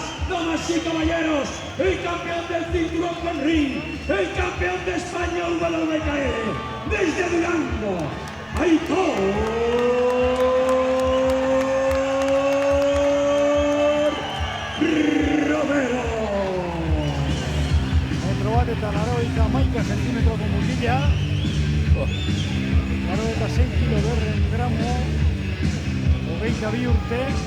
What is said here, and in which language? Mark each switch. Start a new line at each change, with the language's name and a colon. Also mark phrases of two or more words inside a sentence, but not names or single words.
Spanish: Damas y caballeros, el campeón del cinturón con ring, el campeón de España WKL, desde Durango, Aitor Romero.
Basque: Metro bat eta 91 zentimetroko mutila. 6 kilo 200 gramo, 22 urte.